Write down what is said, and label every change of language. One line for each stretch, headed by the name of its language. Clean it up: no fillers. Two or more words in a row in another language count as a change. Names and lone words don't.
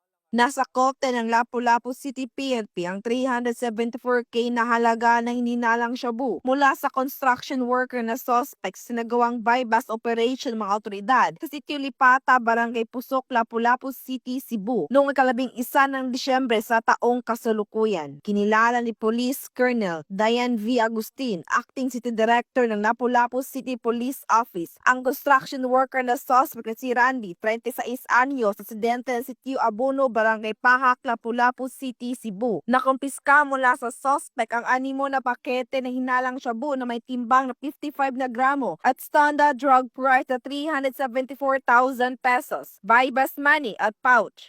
Filipino: Nasa kote ng Lapu-Lapu City PNP ang 374K na halaga ng hininalang shabu mula sa
English: construction worker
Filipino: na suspect sa nagawang
English: bypass operation
Filipino: ng mga otoridad sa Sitio Lipata, Barangay Pusok, Lapu-Lapu City, Cebu noong 11 ng Disyembre sa taong kasalukuyan. Kinilala ni Police Colonel Diane V. Agustin,
English: Acting City Director
Filipino: ng Lapu-Lapu City Police Office, ang
English: construction worker
Filipino: na suspect na si Randy, 36 anyos, residente ng Sitio Abono, Barangay Pahak, Lapu-Lapu City, Cebu. Nakumpiska mula sa suspect ang 6 na pakete na hinalang shabu na may timbang na 55 na gramo at
English: standard drug price
Filipino: na 374,000 pesos,
English: bypass money
Filipino: at pouch.